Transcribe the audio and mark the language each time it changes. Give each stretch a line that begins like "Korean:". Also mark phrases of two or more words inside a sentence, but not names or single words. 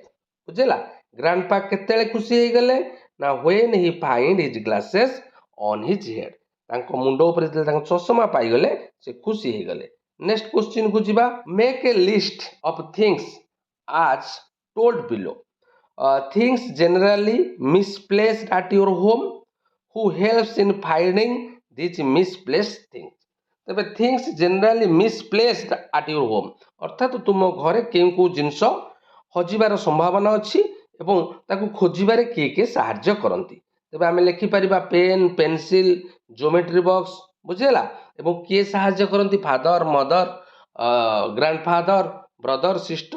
Odia: ବୁଝିଲା? ଗ୍ରାଣ୍ଡପା କେତେବେଳେ ଖୁସି ହେଇଗଲେ ନା
English: when he find his glasses on his head.
Odia: ତାଙ୍କ ମୁଣ୍ଡ ଉପରେ ଯେତେବେଳେ ତାଙ୍କ ଚଷମା ପାଇଗଲେ ସେ ଖୁସି ହେଇଗଲେ।
English: next question
Odia: କୁ ଯିବା।
English: make a list of things as told below. Things generally misplaced at your home, who helps in finding these misplaced things?
Odia: ତେବେ
English: things generally misplaced at your home
Odia: ଅର୍ଥାତ୍ ତୁମ ଘରେ କେଉଁ କେଉଁ ଜିନିଷ ହଜିବାର ସମ୍ଭାବନା ଅଛି ଏବଂ ତାକୁ ଖୋଜିବାରେ କିଏ କିଏ ସାହାଯ୍ୟ କରନ୍ତି? ତେବେ ଆମେ ଲେଖିପାରିବା ପେନ୍, ପେନସିଲ୍, ଜିଓମେଟ୍ରି ବକ୍ସ। ବୁଝିହେଲା? ଏବଂ କିଏ ସାହାଯ୍ୟ କରନ୍ତି?
English: father, mother, grandfather, brother, sister.